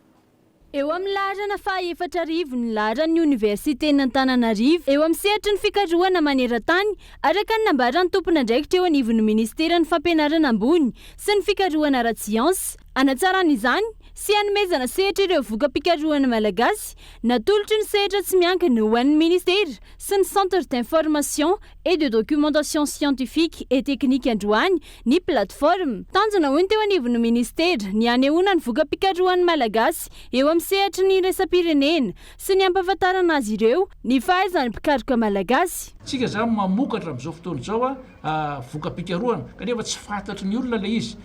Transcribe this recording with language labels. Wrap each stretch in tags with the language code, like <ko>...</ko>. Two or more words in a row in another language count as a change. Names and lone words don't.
<mg>Eo amin'ny laharana faha-efatra arivo ny laharan'ny Université n'Antananarivo eo amin'ny sehatry ny fikarohana maneran-tany araka ny nambaran'ny tompon'andraikitra eo anivon'ny Ministera ny Fampianarana ambony sy ny fikarohana ara-tsiansa. Anatsarana izany sy hanomezana sehatra ireo voka-pikarohana malagasy, natolotry ny sehatra tsy miankina ho an'ny ministera sy ny</mg> <fr>centre d'information et de documentation scientifique et technique</fr> <mg>androany ny plateforme. Tanjona hoy teo anivon'ny ministera ny anehoana ny voka-pikarohana malagasy eo amin'ny sehatra ny iraisam-pirenena sy ny ampahafantarana azy ireo ny fahaizan'ny mpikaroka malagasy. Tsika zany mamokatra amin'izao fotoana izao voka-pikarohana kanefa tsy fantatry ny olona ilay izy.</mg>